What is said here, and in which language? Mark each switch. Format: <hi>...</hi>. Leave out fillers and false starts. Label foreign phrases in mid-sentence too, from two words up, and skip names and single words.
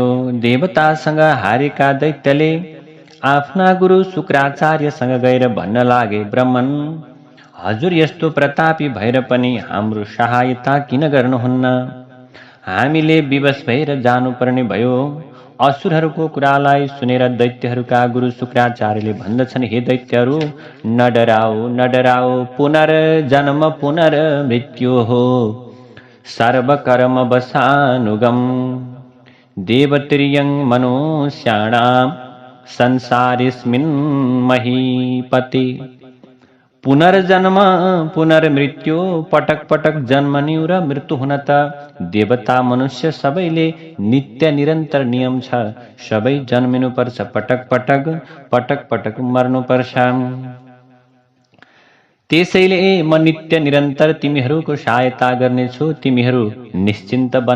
<ne>देवतासँग हारेका दैत्यले आफ्ना गुरु शुक्राचार्यसँग गएर भन्न लागे, ब्रह्मन, हजुर यस्तो प्रतापी भएर पनि हाम्रो सहायता किन गर्नुहुन्न? हामीले विवश भएर जानुपर्ने भयो। असुरहरूको कुरालाई सुनेर दैत्यहरूका गुरु शुक्राचार्यले भन्दछन्, हे दैत्यहरू, न डराओ, पुनर्जन्म पुनर्मृत्यु हो,</ne> <sa>सर्वकर्म वशानुगम, देवतिर्यं मनुष्याणां संसारेऽस्मिन् महीपते।</sa> <ne>पुनर्जन्म पुनर्मृत्यु, पटक पटक जन्मनु र मृत्यु हुन त देवता मनुष्य सबैले नित्य निरन्तर नियम छ। सबै जन्मिनु पर्छ, पटक पटक मर्नु पर्छ। त्यसैले म नित्य निरन्तर तिमीहरूको सहायता गर्नेछु, तिमीहरू निश्चिन्त बन।</ne>